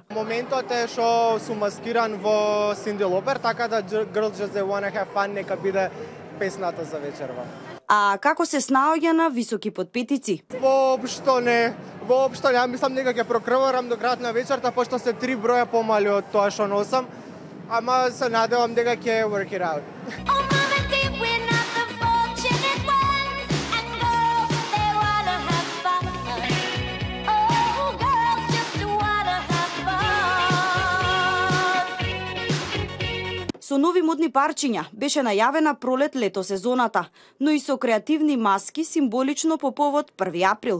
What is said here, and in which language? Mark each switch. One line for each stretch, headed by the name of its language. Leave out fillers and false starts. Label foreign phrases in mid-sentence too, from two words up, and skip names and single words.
Macedonian: Моментот е што сум маскиран во Синди Лопер, така да Girls Just Wanna Have Fun нека биде песната за вечерва. А како се снаоѓа на високи подпетици? Воопшто не, мислам дека ќе прокрварам до крајот на вечерта, пошто се 3 броја помали од тоа што носам, ама се надевам дека ќе
English: work it out.
Macedonian: Со нови модни парчиња беше најавена пролет лето сезоната, но и со креативни маски символично по повод 1 април.